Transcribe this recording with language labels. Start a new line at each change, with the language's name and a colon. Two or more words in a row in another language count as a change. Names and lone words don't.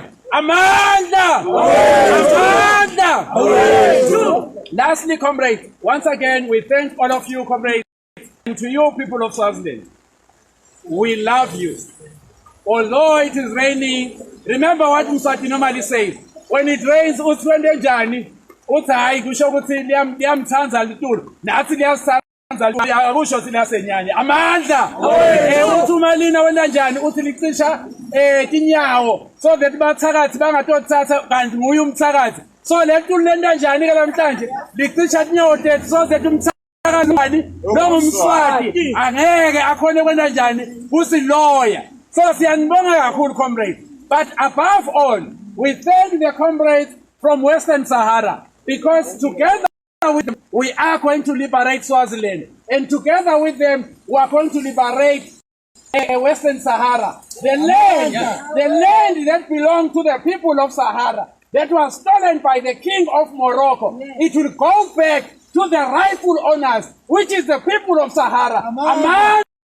Swati: Amanda! Amanda!
English: Lastly, comrades, once again, we thank all of you, comrades, and to you people of Swaziland. We love you. Although it is raining, remember what Mswati normally says. When it rains,
Swati: utswende njani, uthayi kusho ukuthi liyamthanza litulu, nathi liyasithanza akusho thina senyanya. Amandla! Uthi uma lina wena njani, uthi licisha tinyawo,
English: so that
Swati: bathakathi bangatothatha kanti nguye umthakathi. So le ntulu lenta njani ke namhlanje, licisha tinyawo tethu,
English: so that
Swati: umthakathi lo Mswati angeke akhone kwenda njani kusiloya. So siyanibonga kakhulu, comrades.
English: But above all, we thank the comrades from Western Sahara, because together with them, we are going to liberate Swaziland. And together with them, we are going to liberate Western Sahara. The land that belonged to the people of Sahara, that was stolen by the king of Morocco, it will go back to the rightful owners, which is the people of Sahara.